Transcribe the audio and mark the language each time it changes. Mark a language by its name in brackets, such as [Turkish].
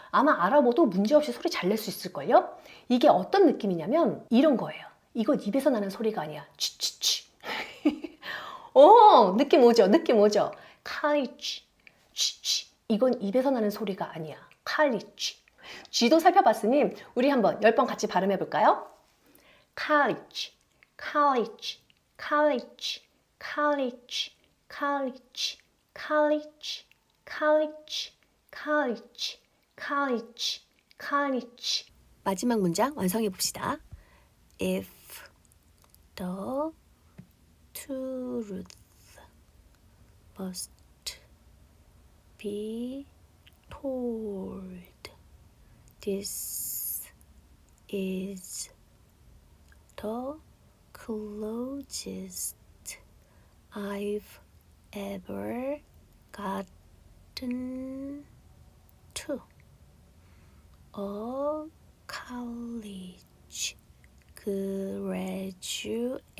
[Korean] 아마 알아봐도 문제없이 소리 잘 낼 수 있을걸요? 이게 어떤 느낌이냐면 이런 거예요. 이건 입에서 나는 소리가 아니야. 취취취. 느낌 오죠? 느낌 오죠? college. 취취. 이건 입에서 나는 소리가 아니야. [English] college. [Korean] G도 살펴봤으니 우리 한번 10번 같이 발음해 볼까요? [English] college, college, college, college, college, college, college, college, college, college. [Korean] 마지막 문장 완성해 봅시다. [English] If the truth must be told, this is the closest I've ever gotten to a college graduation.